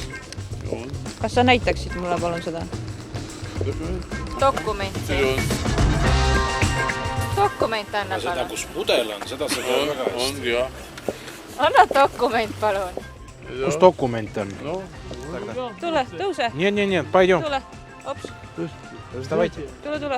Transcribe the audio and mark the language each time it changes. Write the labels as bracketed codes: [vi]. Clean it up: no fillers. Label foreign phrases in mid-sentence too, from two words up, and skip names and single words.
[et] Kas sa näitaksid mulle palun seda? Dokumenti. Dokument anna palun. Seda, kus pudel on, seda sa tead väga hästi. Ongi jah. Anna dokument palun. Kus dokument on? Tule, tõuse. [ru] Нет, пойдем. [et] Tule, ops. [ru] Давайте. [et] Tule.